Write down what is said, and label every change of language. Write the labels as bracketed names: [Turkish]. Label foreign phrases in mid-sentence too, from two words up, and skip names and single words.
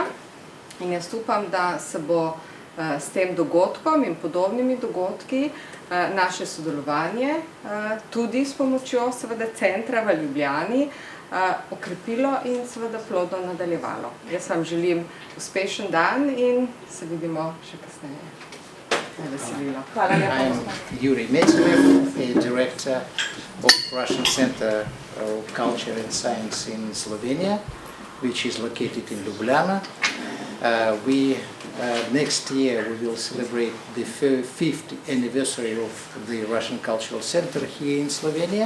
[Slovenian] In jaz upam, da se bo s tem dogodkom in podobnimi dogodki naše sodelovanje, tudi s pomočjo seveda centra v Ljubljani, okrepilo in seveda plodno nadaljevalo. Jaz vam želim uspešen dan in se vidimo še kasneje. Veselilo. Hvala lepa. [English] I'm Yuri Metelov, a director of Russian Center of Culture and Science in Slovenia, which is located in Ljubljana. Next year we will celebrate the 5th anniversary of the Russian Cultural Center here in Slovenia.